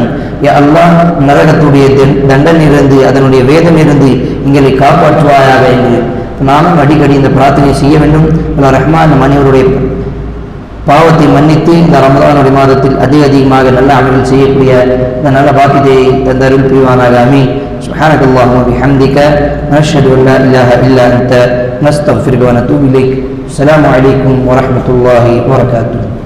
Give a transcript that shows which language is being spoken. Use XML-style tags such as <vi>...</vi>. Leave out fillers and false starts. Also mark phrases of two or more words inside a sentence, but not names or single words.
<ta>யா அல்லாஹ், நரகத்துடைய தண்டனையிலிருந்து, அதனுடைய வேதனையிலிருந்து எங்களை காப்பாற்றுவாயாக என்று நானும் அடிக்கடி இந்த பிரார்த்தனை செய்ய வேண்டும். அல்லாஹ் ரஹ்மான் மனிதருடைய பாவத்தை மன்னித்து இந்த ரமதானுடைய மாதத்தில் அதிகமாக நல்ல அமல்கள் செய்யக்கூடிய இந்த நல்ல பாக்கியத்தை தந்தருள் புரிவானாக. ஆமீன்.</ta> <ar>سبحانك اللهم وبحمدك نشهد أن لا إله إلا أنت نستغفرك ونتوب إليك. السلام عليكم ورحمة الله وبركاته.</ar>